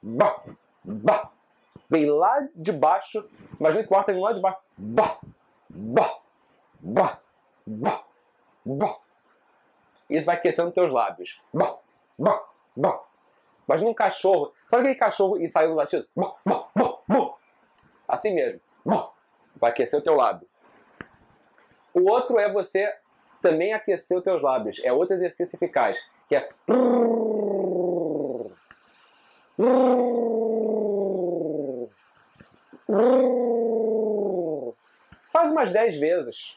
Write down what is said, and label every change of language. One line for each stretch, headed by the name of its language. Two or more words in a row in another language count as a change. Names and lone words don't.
Portuguese: Bah, bah. Vem lá de baixo, imagina que o ar tá vindo lá de baixo. Bah, bah, bah, bah, bah. Isso vai aquecendo teus lábios. Bah, bah, bah. Imagina um cachorro. Sabe aquele cachorro e saiu do latido? Bah, bah, bah, bah. Assim mesmo. Bah. Vai aquecer o teu lábio. O outro é você também aquecer os teus lábios. É outro exercício eficaz. Que é... Faz umas 10 vezes.